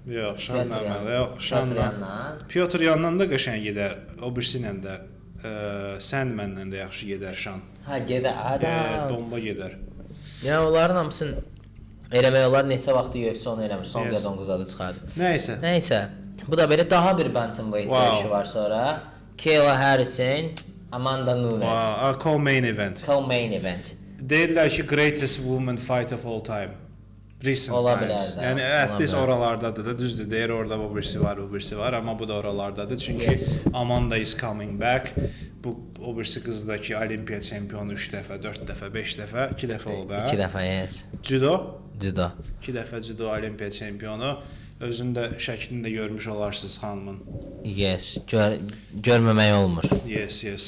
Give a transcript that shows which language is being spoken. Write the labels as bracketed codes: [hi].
[az] Yox, Şanla O'Malley, yox, Şanla. Piotr Yandan da qəşəng gedər. O birisi ilə də Sandman-la da yaxşı gedər Şan. Hə, gedər. Bomba gedər. Ya onların hamısını eləmək olar. Neçə vaxt UFC onu eləmir. Son qadın qızadı çıxardı. Nəysə. Bu da belə daha bir bantamweight döyüşü var sonra. Kayla Harrison, Amanda Nunes. [en] Co-main event. Co-main event. [az] Deyirlər ki, [en] greatest woman fight of all time. Recent [az] Ola [en] times. [az] bilər də. Yəni [en] at least [az] oralardadır da, düzdür. Deyir orada bu birisi var, amma bu da oralardadır. Çünki [en] Amanda is coming back. [az] Bu o birisi qız da ki, Olimpiya çempionu 3 dəfə, 4 dəfə, 5 dəfə, 2 dəfə olub, hə? 2 dəfə, [en] yes. [az] Judo? Judo. 2 dəfə judo Olimpiya çempionu. Özündə şəklini də görmüş olarsınız xanımın. [en] Yes, [az] görməmək olmur. [en] Yes.